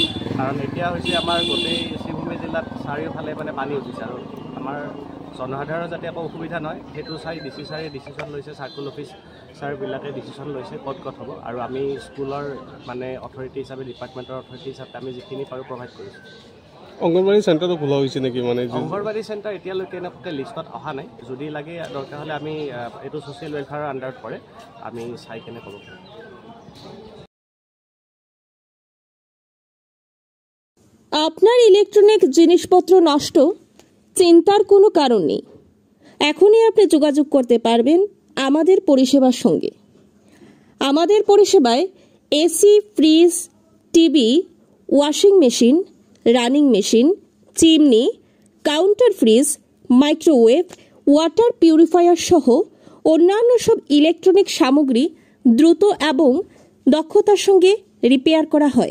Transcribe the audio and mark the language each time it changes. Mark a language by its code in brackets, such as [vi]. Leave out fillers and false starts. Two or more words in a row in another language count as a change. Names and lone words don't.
[as] কাৰণ এতিয়া হৈছে আমাৰ গোটেই শ্ৰীভূমি জিলাত চাৰিওফালে মানে পানী উঠিছে, আৰু আমাৰ জনসাধাৰণৰ যাতে একো অসুবিধা নহয় সেইটো চাই ডিচি ছাৰে ডিচিশ্যন লৈছে, [en] circle office [as] ছাৰবিলাকে ডিচিশ্যন লৈছে ক'ত হ'ব, আৰু আমি স্কুলৰ মানে অথৰিটি হিচাপে, ডিপাৰ্টমেণ্টৰ অথৰিটি হিচাপে আমি যিখিনি পাৰোঁ প্ৰভাইড কৰিছোঁ। অংগনৱাড়ী চেণ্টাৰটো খোলা হৈছে নেকি? মানে অংগনৱাড়ী চেণ্টাৰ এতিয়ালৈকে এনেকুৱাকৈ লিষ্টত অহা নাই, যদি লাগে দৰকাৰ হ'লে আমি এইটো [en] social welfare [as] আণ্ডাৰত পৰে, আমি চাই কেনে ক'ব পাৰিম। [bn] আপনার ইলেকট্রনিক জিনিসপত্র নষ্ট, চিন্তার কোনো কারণ নেই। এখনই আপনি যোগাযোগ করতে পারবেন আমাদের পরিষেবার সঙ্গে। আমাদের পরিষেবায় এসি, ফ্রিজ, টিভি, [en] washing machine, running machine, [bn] চিমনি, [en] counter fridge, [bn] মাইক্রোওয়েভ, [en] water purifier [bn] সহ অন্যান্য সব ইলেকট্রনিক সামগ্রী দ্রুত এবং দক্ষতার সঙ্গে রিপেয়ার করা হয়।